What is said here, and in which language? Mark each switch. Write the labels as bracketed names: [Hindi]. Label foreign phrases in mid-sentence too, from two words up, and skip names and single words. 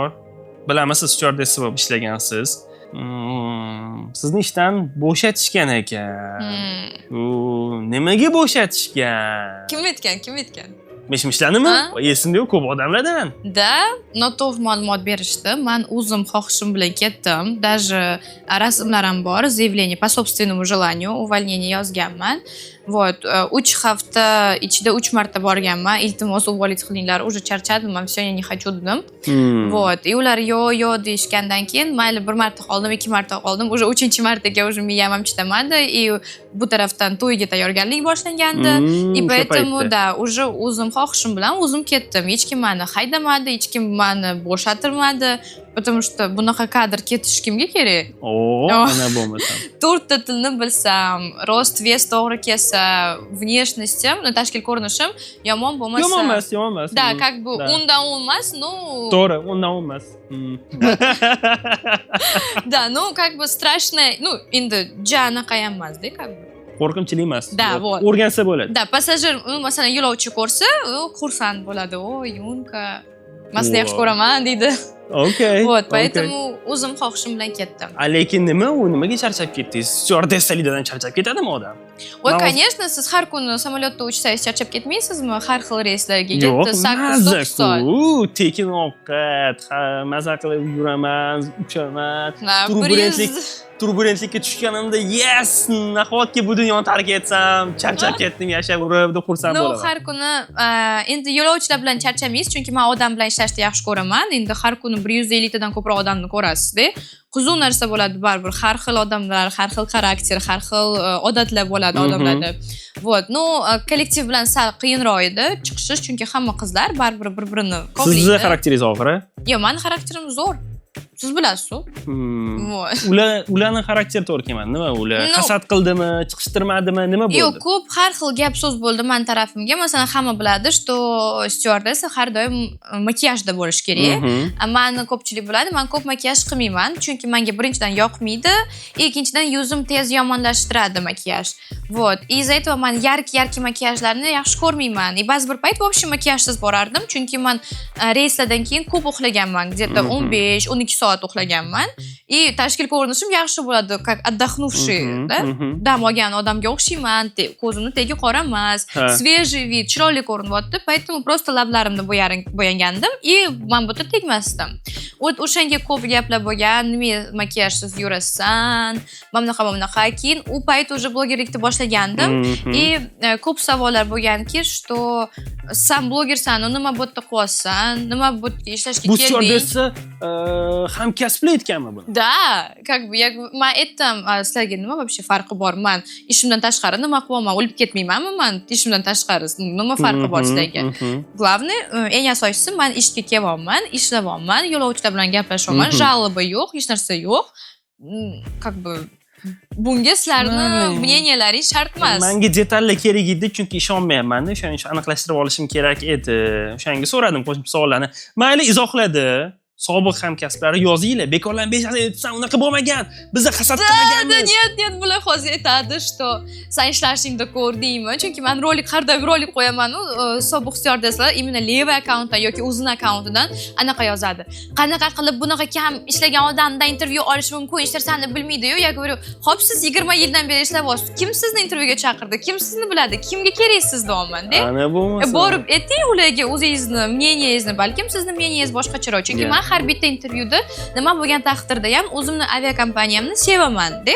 [Uzbek] Bilamisiz, stewardess bo'lib ishlagansiz. Sizni ishdan bo'shatishgan ekan. Nimaga bo'shatishgan? Kim aytgan? Mishmishlarnimi? Esimda yo'q, ko'p odamlardan. Da, noto'g'ri ma'lumot berishdi. Men o'zim xohishim bilan ketdim. Даже rasmlar ham bor, [Russian] заявление по собственному желанию, увольнение yozganman. [Uzbek] Вот, 3 hafta ichida 3 marta borganman. Iltimos uvolit qilinglar, уже charchadim, men [Russian] всё не хочу [Uzbek] dedim. [Russian] Вот, и [Uzbek] ular yo deyishgandan keyin mayli 1 marta qoldim, 2 marta qoldim. Уже 3-martaga уже miyam ham chitamadi. И bu tarafdan to'yga tayyorgarlik boshlangandi. [Russian] И поэтому да, уже [Uzbek] o'zim xohishim bilan o'zim ketdim. Hech kim meni haydamadi, hech kim meni bo'shatirmadi. [Russian] Потому что [Uzbek] bunaqa kadr ketish kimga kerak? Ana bo'lmasa. 4 ta tilni bilsam, rost, vес to'g'ri kelsa, внешностьim, tashkil ko'rinishim yomon bo'lmasa. Yomon emas. [Russian] Да, как бы [Uzbek] undan emas, [Russian] ну. [Uzbek] To'g'ri, undan emas. [Russian] Да, ну как бы страшное, ну, [Uzbek] endi anaqa ham emas-da, [Russian] как бы. [Uzbek] Qo'rqinchli emas. [Russian] Да, вот. [Uzbek] O'rgansa bo'ladi. Да, passajir, masalan, yo'lovchi ko'rsa, xursand bo'ladi. O, Yunka. Men sizni yaxshi ko'raman deydi. Okay. [Russian] Вот, поэтому [Uzbek] o'zim xohishim bilan ketdim. Lekin nimaga charchab ketdingiz? Stewardessalidan charchab ketadimi odam? Voy, конечно, siz har kuni samolyotda uchsangiz charchab ketmaysizmi? Har xil reyslarga Yo'q, 8-9 soat. tekin ovqat, maza qilib yuraman, uchaman. Turbulentlikka tushganimda, yes, nahotki bu dunyoni tark etsam, charchab ketdim, yashab urib, deb xursand bo'laman. Har kuni endi yo'lovchilar bilan charchamaysiz, chunki men odam bilan ishlashni yaxshi ko'raman. Endi har kuni 150 tadan ko'proq odamni ko'rasiz-da. Qiziq narsa bo'ladi baribir. Har xil odamlar, har xil xarakter, har xil odatlar bo'ladi odamlarda. [Russian] Вот, ну, [Uzbek] kollektiv bilan sal qiyinroq edi chiqishish, chunki hamma qizlar baribir bir-birini qoplaydi. Sizni xarakteringiz og'ir-a? Yo'q, meni xarakterim zo'r. Siz bilasiz-ku. Ularning xarakteri to'g'ri kelmadi. Nima ular? Hasad qildimi, chiqishtirmadimi, nima bo'ldi? Yo'q, ko'p har xil gap so'z bo'ldi men tarafimga. Masalan, hamma biladi, что styuardessa har doim makiyajda bo'lish kerak. Meni ko'pchilik biladi, men ko'p makiyaj qilmayman, chunki menga birinchidan yoqmaydi, ikkinchidan yuzim tez yomonlashtiradi makiyaj. [Russian] Вот. Из-за этого [Uzbek] men yarki makiyajlarni yaxshi ko'rmayman. Ba'zi bir payt вообще makiyajsiz borardim, chunki men reyslardan keyin ko'p uxlaganman, где-то 15-12 soat uxlaganman. Tashkil ko'rinishim yaxshi bo'ladi, [Russian] как отдохнувший, да? [Uzbek] Dam olgan odamga o'xshayman, ko'zimni tegi qora emas, [Russian] свежий вид, [Uzbek] chiroyli ko'rinyapti. [Russian] Поэтому просто [Uzbek] lablarimni bo'yagandim, men bu yerda tegmasdim. O'shanga ko'p gaplar bo'lgan, nima makiyajsiz yurasan, bunaqa. Keyin u payt уже blogerlikni boshlagandim. Ko'p savollar bo'lganki, что sen blogersan, nima bu yerda qilyapsan, nima bu yerga ishlashga kelding? Bu stюардесса hamkasblar aytganmi buni? [Russian] Да, как бы [Uzbek] men aytdim, sizlarga nima вообще farqi bor? Men ishimdan tashqari nima qilaman? O'lib ketmaymanmi men ishimdan tashqari? Nima farqi bor sizlarga? Главное, eng asosiysi men ishga kelyapman, ishlayapman, yo'lovchilar bilan gaplashyapman, жалоба yo'q, hech narsa yo'q. [Russian] Как бы [Uzbek] bunga sizlarni мнениялаring shart emas. Menga detallar kerak edi, chunki ishonmayapman-da, o'shaning uchun aniqlashtirib olishim kerak edi. O'shanga so'radim qo'shimcha savollarni. Mayli izohladi. Sobiq hamkasblari yozinglar, bekorlarni beshasi aytsan, unaqa bo'lmagan. Bizni hasad qilmaganmiz. Нет, bular hozir aytadi, что sen ishlashingda ko'rdingmi? Chunki men har doim rolik qo'yaman-u, sobiq styuardessalar [Russian] именно левый [Uzbek] akkauntdan yoki o'zini akkauntidan anaqa yozadi. Qanaqa qilib bunaqa kam ishlagan odamdan intervyu olish mumkin? Ishlar seni bilmaydi-yu. [Russian] Я говорю, [Uzbek] "Xo'p, siz 20 yildan beri ishlayapsiz. Kim sizni intervyuga chaqirdi? Kim sizni biladi? Kimga keraksiz deyapman-da?" Ana bo'lmasa. Borib ayting ularga o'zingizni, мнениyangizni, balkim sizni мнениyangiz boshqacharoq. Chunki men har bitta intervyuda nima bo'lgan taqdirda ham o'zimni aviakompaniyamni sevaman-da.